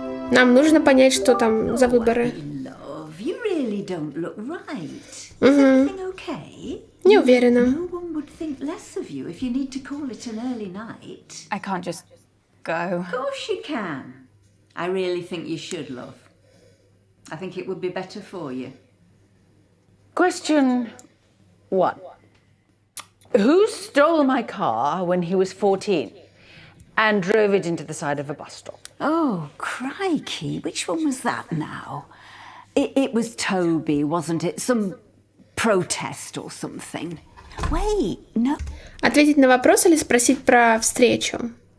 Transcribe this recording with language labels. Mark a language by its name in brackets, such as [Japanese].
[Russian] Нам нужно понять, что там за выборы. [English] Love, you really don't look right. Is everything okay? [Russian] Не уверена. [English] No one would think less of you if you need to call it an early night. I can't just go. Of course you can. I really think you should, love. I think it would be better for you. Question 1. Who stole my car when he was 14 and drove it into the side of a bus stop? Oh, crikey. Which one was that now? It was Toby, wasn't it? Some protest or something. Wait, no. [Russian] Ответить на вопрос или спросить про встречу?